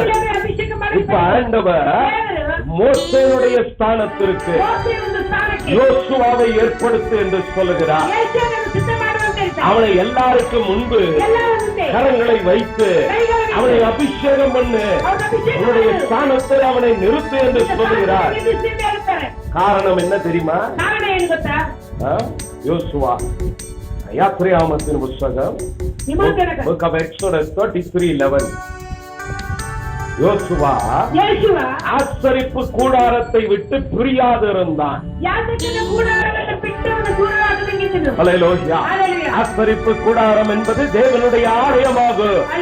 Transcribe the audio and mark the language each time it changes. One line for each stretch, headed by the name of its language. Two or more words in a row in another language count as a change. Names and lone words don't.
Tamil: இப்ப ஆண்டவர் மோசேனுடைய ஸ்தானத்திற்கு யோசுவாவை ஏற்படுத்து என்று சொல்லுகிறார். அவனை எல்லாருக்கும் முன்பு கரங்களை வைத்து அவனை அபிஷேகம் பண்ணு, உன்னுடைய ஸ்தானத்தை அவனை நிறுத்து என்று சொல்லுகிறார். காரணம் என்ன தெரியுமா?
Kannada: ಏನು ಗೊತ್ತಾ? ಯೋಸುವ ಯಾತ್ರೆಯಾಮತ್ತಿನ ಪುಸ್ತಕ Book of Exodus 33:11.
Tamil: யோசுவா ஆசரிப்பு கூடாரத்தை விட்டு பிரியாதிருந்தான். ஆசரிப்பு கூடாரம் என்பது தேவனுடைய ஆலயமாகும்.